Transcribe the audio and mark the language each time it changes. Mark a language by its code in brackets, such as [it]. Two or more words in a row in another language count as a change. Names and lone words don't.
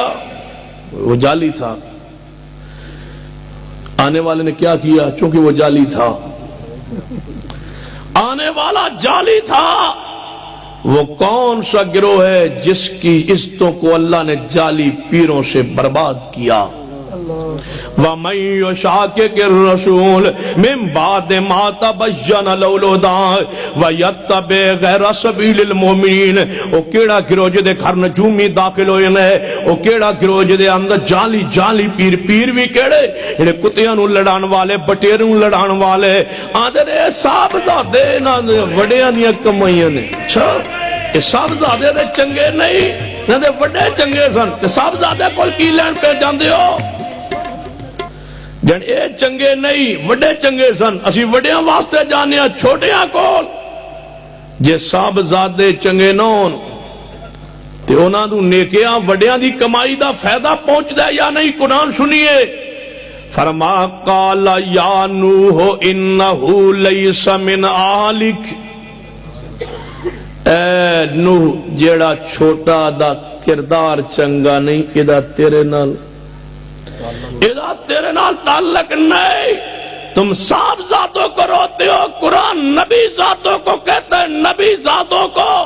[ur] وہ جعلی تھا، آنے والے نے کیا کیا؟ چونکہ وہ جعلی تھا، آنے والا جعلی تھا۔ وہ کون سا گروہ ہے جس کی عزتوں کو اللہ نے جعلی پیروں سے برباد کیا؟ [ar] وَمَن يُشَاقِقِ الرَّسُولَ مِن بَعْدِ مَا تَبَيَّنَ لَهُ الْهُدَىٰ وَيَتَّبِعْ غَيْرَ سَبِيلِ الْمُؤْمِنِينَ، [pa] او کیڑا گروہ جدے گھر نجومی داخل ہوئے نے، او کیڑا گروہ جدے اندر جعلی پیر بھی کیڑے جڑے کتیاں نو لڑان والے، بٹیروں لڑان والے، آندے نے صاحبزادے نہ وڈیاں دیاں کمائیاں نے، اچھا یہ صاحبزادے دے چنگے نہیں، نہ دے وڈے چنگے سن، تے صاحبزادے کول کی لین پہ جاندے ہو؟ جن اے چنگے نہیں، وڈے چنگے سن، اسی وڈیاں واسطے جانیا چھوٹیاں کول، جے صاحبزادے چنگے نون تے انہاں نوں نیکیاں وڈیاں دی کمائی دا فائدہ پہنچدا ہے یا نہیں؟ قرآن سنیے، فرما [ar] قال یا نوح انہ لیس من آلک، [pa] اے نوح جیڑا چھوٹا دا کردار چنگا نہیں، ادا تیرے نال تعلق نہیں، [ur] تم صاحبزادوں کو روتے ہو، قرآن نبی زادوں کو [pa] کہتا ہے، نبی زادوں کو،